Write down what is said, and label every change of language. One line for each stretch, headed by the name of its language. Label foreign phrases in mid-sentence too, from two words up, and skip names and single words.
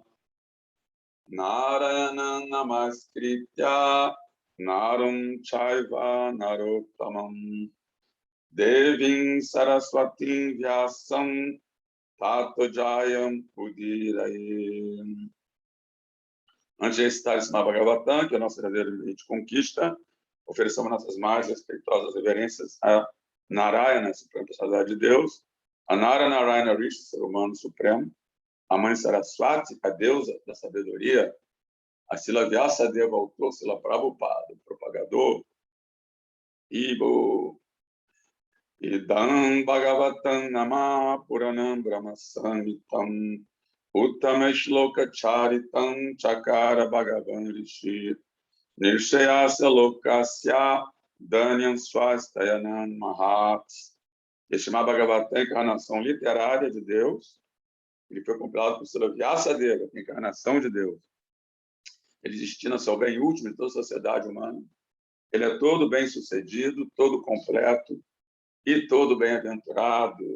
Sanskrit: नारायणं नमस्कृत्य नरं चैव नरोत्तमम् देवीं सरस्वतीं व्यासं ततो जयम् उदीरयम्.
Portuguese: Antes de recitar esse Bhagavatam, que é a nossa verdadeira meio de conquista, oferecemos nossas mais respeitosas reverências a Narayana, a Suprema Personalidade de Deus, a Narayana Rishi, ser humano supremo, a Mãe Saraswati, a deusa da sabedoria, a Sila Vyasadeva, autor, Sila Prabhupada, propagador, Ibo.
Sanskrit: इदं भागवतं नाम पुराणं ब्रह्म संहितम् उत्तम श्लोक चरितं चकार भगवान् ऋषि निर्शयस्य लोकस्य धन्यं स्वस्त्ययनं महत्स्.
Portuguese: Este Bhagavatam é a encarnação literária de Deus. Ele foi compilado por Sila Vyasadeva, a encarnação de Deus. Ele destina-se ao bem último de toda a sociedade humana. Ele é todo bem-sucedido, todo completo e todo bem-aventurado.